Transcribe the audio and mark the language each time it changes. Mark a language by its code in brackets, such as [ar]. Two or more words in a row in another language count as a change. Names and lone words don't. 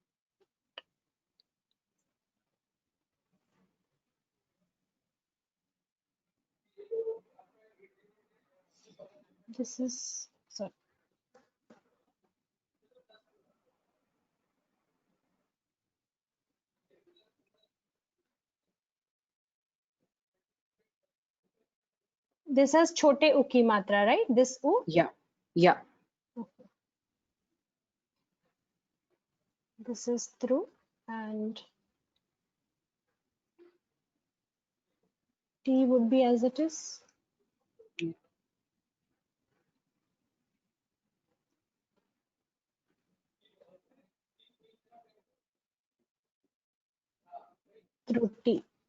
[en] This is sorry. This has [hi] छोटे उ की मात्रा, [en] right? This u? Yeah. Okay. This is through and T would be as it is. Through T.